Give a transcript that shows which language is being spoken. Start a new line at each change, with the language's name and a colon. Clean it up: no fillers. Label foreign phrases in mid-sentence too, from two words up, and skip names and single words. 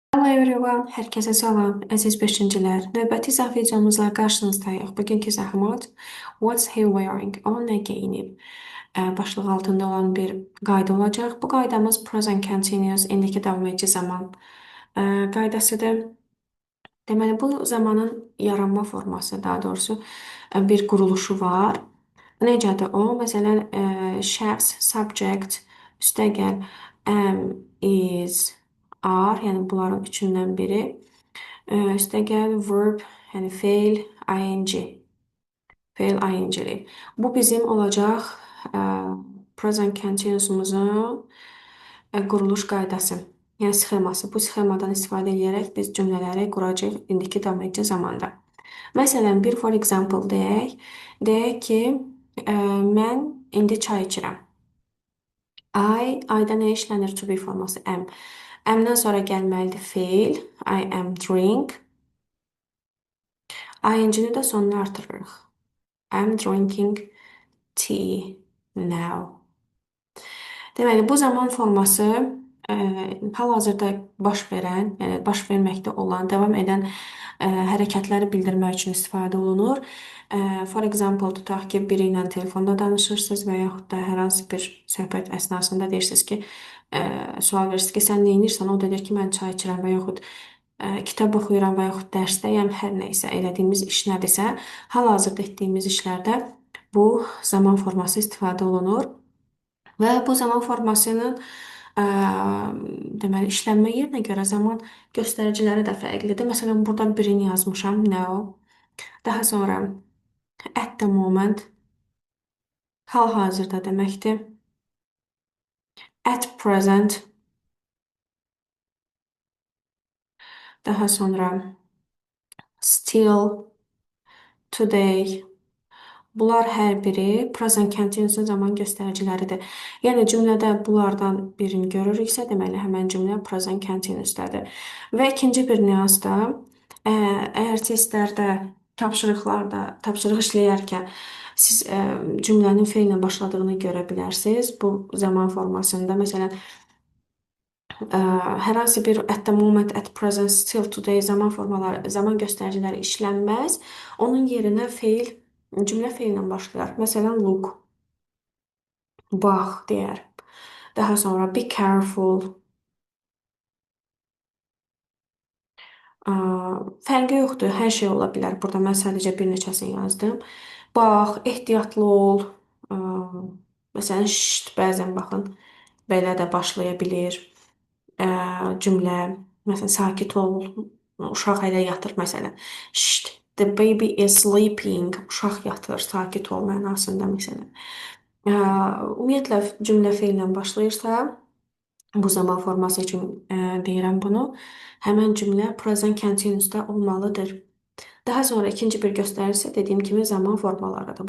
English: everyone,
Azerbaijani: hər kəsə salam, əziz beşincilər. Növbəti izah videomuzla qarşınızdayıq. Bugünkü izahımız
English: What's he wearing?
Azerbaijani: O nə geyinib? Başlıq altında olan bir qayda olacaq. Bu qaydamız
English: present continuous,
Azerbaijani: indiki davam edici zaman qaydasıdır. Deməli, bu zamanın yaranma forması, daha doğrusu bir quruluşu var. Necədir o? Məsələn, şəxs, subject, üstəgəl
English: am, is, are,
Azerbaijani: yəni bunların üçündən biri. Üstəgəl verb, yəni feil, ing. Feil ing-li. Bu bizim olacaq
English: present continuous'umuzun
Azerbaijani: quruluş qaydası. Yəni sxeması. Bu sxemadan istifadə edərək biz cümlələri quracağıq indiki davam edici zamanda. Məsələn, bir
English: for example
Azerbaijani: deyək. Deyək ki, mən indi çay içirəm. Ayda nə işlənir?
English: To be
Azerbaijani: forması am. Amdan sonra gəlməlidir feil.
English: I am drink.
Azerbaijani: ING-ni də sonuna artırırıq.
English: I'm drinking tea now.
Azerbaijani: Deməli, bu zaman forması hal-hazırda baş verən, yəni baş verməkdə olan, davam edən hərəkətləri bildirmək üçün istifadə olunur.
English: For example,
Azerbaijani: tutaq ki, biri ilə telefonda danışırsınız və yaxud da hər hansı bir söhbət əsnasında deyirsiniz ki, sual verirsiniz ki, sən nə edirsən? O da deyir ki, mən çay içirəm və yaxud kitab oxuyuram və yaxud dərsdəyəm, hər nəysə elədiyimiz iş nədirsə, hal-hazırda etdiyimiz işlərdə bu zaman forması istifadə olunur. Və bu zaman formasının deməli işlənmə yerinə görə zaman göstəriciləri də fərqlidir. Məsələn, burada birini yazmışam, now. Daha sonra
English: at the moment
Azerbaijani: hal-hazırda deməkdir.
English: At present.
Azerbaijani: Daha sonra
English: still, today.
Azerbaijani: Bunlar hər biri
English: present continuous
Azerbaijani: zaman göstəriciləridir. Yəni cümlədə bunlardan birini görürüksə, deməli həmin cümlə
English: present continuous'dadır.
Azerbaijani: Və ikinci bir nüans da, əgər testlərdə, tapşırıqlarda, tapşırıq işləyərkən siz cümlənin feillə başladığını görə bilərsiniz. Bu zaman formasında məsələn hər hansı bir
English: at the moment, at present, still, today
Azerbaijani: zaman formaları, zaman göstəriciləri işlənməz. Onun yerinə feil cümlə feillə başlayar. Məsələn, look. Bax deyər. Daha sonra
English: be careful.
Azerbaijani: Fərqi yoxdur. Hər şey ola bilər. Burada mən sadəcə bir neçəsini yazdım. Bax, ehtiyatlı ol. Məsələn, şşt, bəzən baxın, belə də başlaya bilir. Cümlə, məsələn, sakit ol. Uşaq hələ yatır, məsələn. Şşt,
English: the baby is sleeping.
Azerbaijani: Uşaq yatır, sakit ol mənasında, məsələn. Ümumiyyətlə cümlə feillə başlayırsa, bu zaman forması üçün deyirəm bunu. Həmin cümlə
English: present continuous'da
Azerbaijani: olmalıdır. Daha sonra ikinci bir göstəricisi dediyim kimi zaman formalarıdır.